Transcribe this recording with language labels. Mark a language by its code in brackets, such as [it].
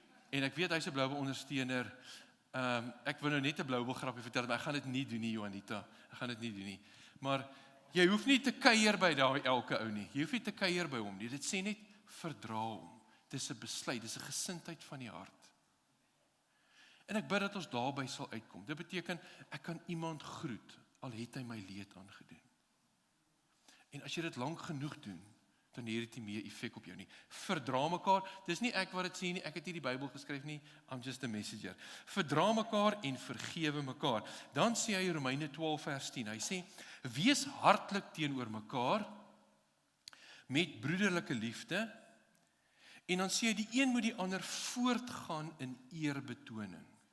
[af] En ek weet hy's 'n Blouwil ondersteuner. Ek wil nou net 'n Blouwil grappie vertel, maar ek gaan dit nie doen nie, Johanita. Ek gaan dit nie doen nie. Maar jy hoef nie te kuier by daai elke ou nie. Jy hoef nie te kuier by hom nie. Dit sê net verdra hom. Dis 'n besluit, dis 'n gesindheid van die hart. En ek bid dat ons daarby sal uitkom. Dit beteken ek kan iemand groet al het hy my leed aangedoen. En as jy dit lank genoeg doen, dan het dit nie meer effek op jou nie. Verdra mekaar, dis nie ek wat dit sê nie, ek het nie die Bybel geskryf nie, [en] I'm just a messenger. [af] Verdra mekaar en vergewe mekaar. Dan sê hy Romeine 12 vers 10, hy sê, wees hartlik teenoor mekaar, met broederlike liefde, en dan sê hy, die een moet die ander voortgaan in eerbetoning.